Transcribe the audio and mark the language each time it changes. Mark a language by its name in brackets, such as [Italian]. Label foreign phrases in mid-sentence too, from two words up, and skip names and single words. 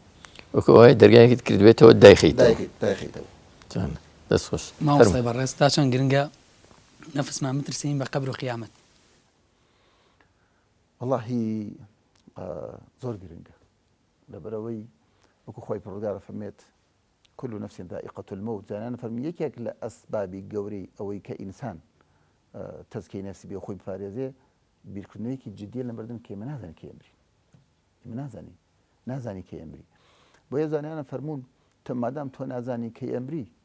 [Central Kurdish] وەکو ئەوەی دەرگایەکت کردوێتەوە دایخیتەوە دەست خۆش ماوەستای بەڕێز تا چەند گرنگە نەفسمان مترسین بە قەبر و قیامەت والله زۆر گرنگە لەبەرەوەی وەکو خۆی پەروەردگار فەرمێت [Arabic] كل نفس ذائقة الموت [Central Kurdish] زانان فەرمی یەکێک لە ئەسبابی گەورەی ئەوەی کە ئینسان تەزکیەی نەفسی بێ خۆی بپارێزێ بیرکردنەوەیەکی جدیە لە مردن کێمە نازانێت کێ ئەمری نازانی کێ ئەمری بۆیە زانیانە فەرموون تۆ مادام تۆ نازانی کەی ئەمری